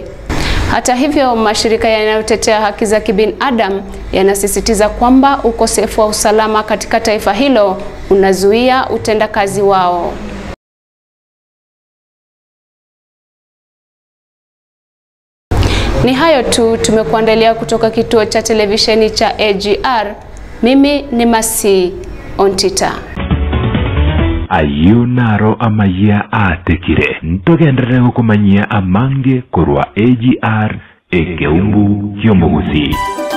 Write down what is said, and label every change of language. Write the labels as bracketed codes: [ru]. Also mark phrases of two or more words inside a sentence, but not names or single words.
[sw] Hata hivyo, mashirika yanayotetea haki za kibinadamu yanasisitiza kwamba ukosefu wa usalama katika taifa hilo unazuia utendakazi wao. Ni hayo tu tumekuandalia kutoka kituo cha televisheni cha AGR. Mimi ni Masi Ontita. [guz] Ayunaro amaya atekire ntogendere kumanyia amange korwa AGR ekeumbu yomugusi.